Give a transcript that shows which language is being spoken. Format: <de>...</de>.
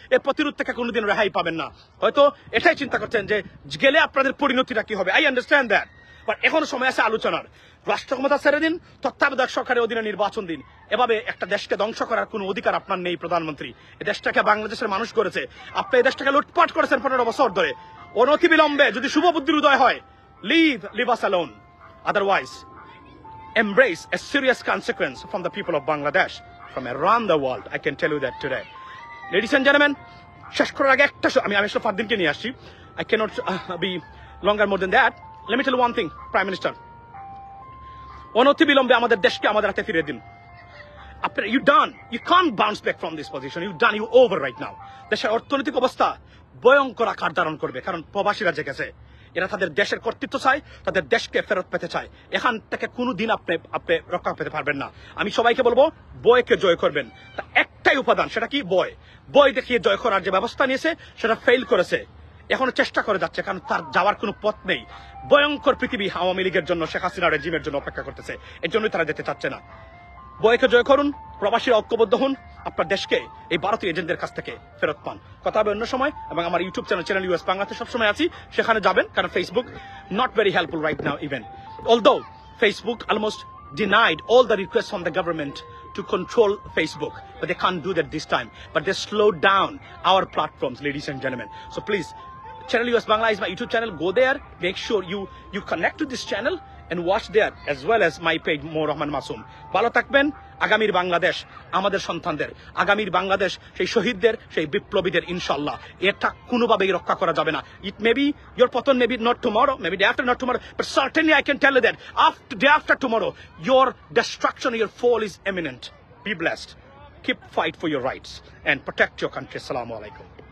<bn>এই প্রতিরোধ থেকে কোনোদিন রেহাই পাবেন না। হয়তো এটাই চিন্তা করছেন যে গেলে আপনাদের পরিণতিটা কি হবে।</bn> <en>I understand that, but</en> <bn>এখনো সময় আছে আলোচনার। রাষ্ট্র ক্ষমতা ছেড়ে দিন, তত্ত্বাবধায়ক সরকারের অধীনে নির্বাচন দিন। এভাবে একটা দেশকে ধ্বংস করার কোনো অধিকার আপনার নেই প্রধানমন্ত্রী। এই দেশটাকে বাংলাদেশের মানুষ করেছে, আপনি এই দেশটাকে লুটপাট করেছেন 15 বছর ধরে। অনতি বিলম্বে যদি শুভ বুদ্ধির উদয় হয়,</bn> <en>leave us alone. Otherwise, embrace a serious consequence from the people of Bangladesh, from around the world. I can tell you that today. Ladies and gentlemen,</en> <bn>শেষ করার আগে একটা আমি আসলে ফারদিনকে নিয়ে আসছি।</bn> <en>I cannot be longer more than that. Let me tell you one thing, Prime Minister.</en> <bn>অনতি বিলম্বে আমাদের দেশকে আমাদের হাতে ফিরিয়ে দিন।</bn> <en>You done. You can't bounce back from this position. You done. You over right now.</en> <bn>দেশের অর্থনৈতিক অবস্থা ভয়ঙ্কর আকার ধারণ করবে, কারণ প্রবাসীরা জেগেছে। এরা তাদের দেশের কর্তৃত্ব চায়, তাদের দেশকে ফেরত পেতে চায়। এখান থেকে কোনোদিন আপনি রক্ষা পেতে পারবেন না। আমি সবাইকে বলবো, বয়কে জয় করবেন। তা একটাই উপাদান, সেটা কি? বয় দেখিয়ে জয় করার যে ব্যবস্থা নিয়েছে সেটা ফেল করেছে। এখনো চেষ্টা করে যাচ্ছে, কারণ তার যাওয়ার কোনো পথ নেই। ভয়ঙ্কর পৃথিবী আওয়ামী লীগের জন্য, শেখ হাসিনা রেজিমের জন্য অপেক্ষা করতেছে। এর জন্যই তারা যেতে চাচ্ছে না। বয়কে জয় করুন, প্রবাসীরা ঐক্যবদ্ধ হন, আপনার দেশকে এই ভারতীয় এজেন্টদের কাছ থেকে ফেরত পান। কথা হবে অন্য সময়, এবং আমার ইউটিউব চ্যানেল ইউএস বাংলাতে সবসময় আছি, সেখানে যাবেন। কারণ Facebook</bn> <en>not very helpful right now even. Although Facebook almost denied all the requests from the government to control Facebook, but they can't do that this time. But they slowed down our platforms, ladies and gentlemen. So please, Channel US Bangla is my YouTube channel. Go there, make sure you connect to this channel and watch there, as well as my page Mo Rahman Masoom.</en> <bn>ভালো থাকবেন। আগামীর বাংলাদেশ আমাদের সন্তানদের, আগামীর বাংলাদেশ সেই শহীদদের, সেই বিপ্লবীদের, ইনশাআল্লাহ। এটা কোনোভাবেই রক্ষা করা যাবে না।</bn> <en>It may be your পতন, maybe not tomorrow, maybe day after not tomorrow, but certainly I can tell you that day after tomorrow, your destruction, your fall is imminent. Be blessed. Keep fight for your rights and protect your country. Assalamu alaikum.</en>